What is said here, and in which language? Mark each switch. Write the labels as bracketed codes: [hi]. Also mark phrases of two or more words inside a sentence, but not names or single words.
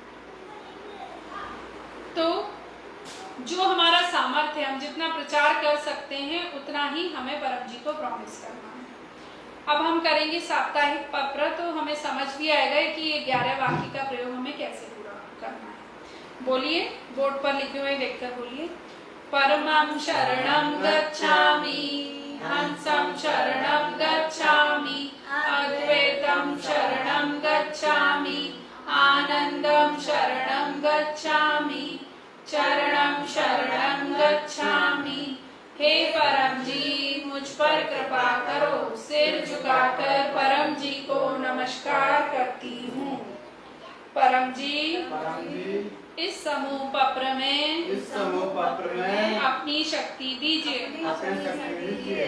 [hi] तो जो हमारा सामर्थ्य, हम जितना प्रचार कर सकते हैं उतना ही हमें परम जी को प्रॉमिस करना है। अब हम करेंगे साप्ताहिक पप्र, तो हमें समझ भी आएगा कि ये 11 वाक्य का प्रयोग हमें कैसे पूरा करना है। बोलिए, बोर्ड पर लिखे हुए देखकर बोलिए। [sa] परमं शरणं गच्छामि, हंसं शरणं गच्छामि, अद्वैतं शरणं गच्छामि, आनंदं शरणं गच्छामि, चरणं शरणं गच्छामि। [hi] हे परम जी, मुझ पर कृपा करो। सिर झुकाकर परम जी को नमस्कार करती हूँ। परम जी, इस समूह पत्र में अपनी शक्ति दीजिए।